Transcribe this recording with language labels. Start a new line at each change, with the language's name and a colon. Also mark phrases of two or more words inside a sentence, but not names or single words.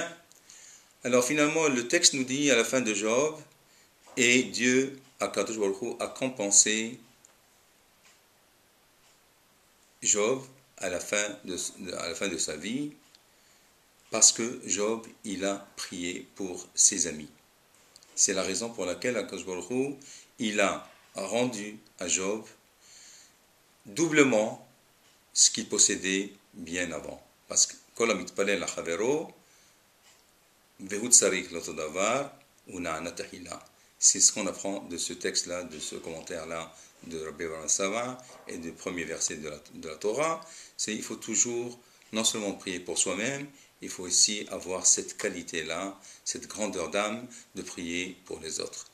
French: Alors finalement, le texte nous dit à la fin de Job, et Dieu, Akadosh Baruch Hu, a compensé Job à la fin de sa vie, parce que Job, il a prié pour ses amis. C'est la raison pour laquelle Akadosh Baruch Hu, il a rendu à Job doublement ce qu'il possédait bien avant. Parce que
Hebrew: כל המתפלל לחברו והוא צריך לאותו דבר נענה תחילה.
French: C'est ce qu'on apprend de ce texte-là, de ce commentaire-là de Rabbi Avraham Sava et du premier verset de la Torah. C'est il faut toujours non seulement prier pour soi-même, il faut aussi avoir cette qualité-là, cette grandeur d'âme de prier pour les autres.